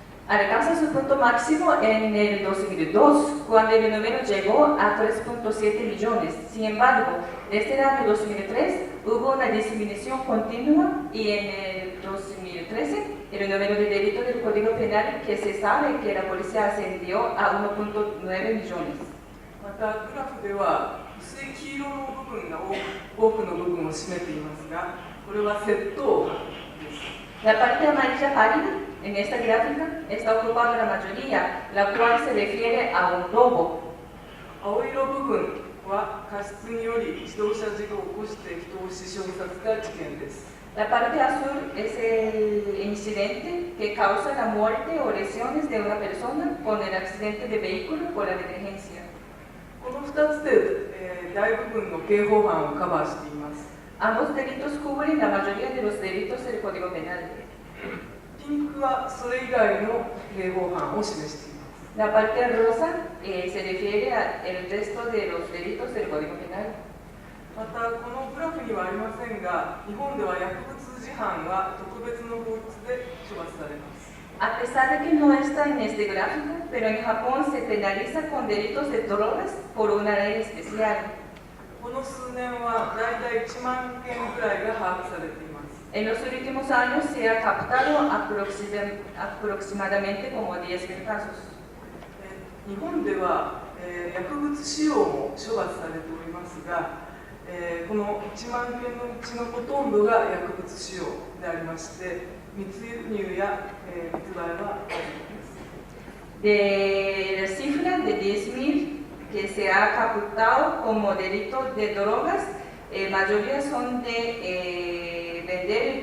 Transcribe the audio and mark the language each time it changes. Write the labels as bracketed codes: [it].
[es] Alcanza su punto máximo en el 2002, cuando el número llegó a 3.7 millones. Sin embargo, desde el año 2003 hubo una disminución continua y en el 2013 el número de delitos del Código Penal que se sabe que la policía ascendió a 1.9 millones. [ja] またグラフでは薄い黄色の部分が多くの部分を占めていますが、これは窃盗犯です。 [es] La parte amarilla pálida en esta gráfica está ocupando la mayoría, la cual se refiere a un robo. [ja] 青色部分は過失により自動車事故を起こして人を死傷させた事件です。 [es] La parte azul es el incidente que causa la muerte o lesiones de una persona con el accidente de vehículo por la negligencia. [ja] この2つで、大部分の刑法犯をカバーしています。 [es] Ambos delitos cubren la mayoría de los delitos del Código Penal. [ja] ピンクはそれ以外の刑法犯を示しています。 [es] La parte rosa se refiere al resto de los delitos del Código Penal. [ja] またこのグラフにはありませんが、日本では薬物事犯は特別の法律で処罰されます。 [es] A pesar de que no está en este gráfico, pero en Japón se penaliza con delitos de drogas por una ley especial. [ja] この数年はだいたい1万件ぐらいが把握されています。 [es] En los últimos años se ha captado aproximadamente como 10.000 casos. [ja] 日本では、薬物使用も処罰されておりますが、この1万件のうちのほとんどが薬物使用でありまして、密輸入や、密売はあります。 [es] De la cifra de 10.000 que se ha captado como delitos de drogas, mayoría son de vender y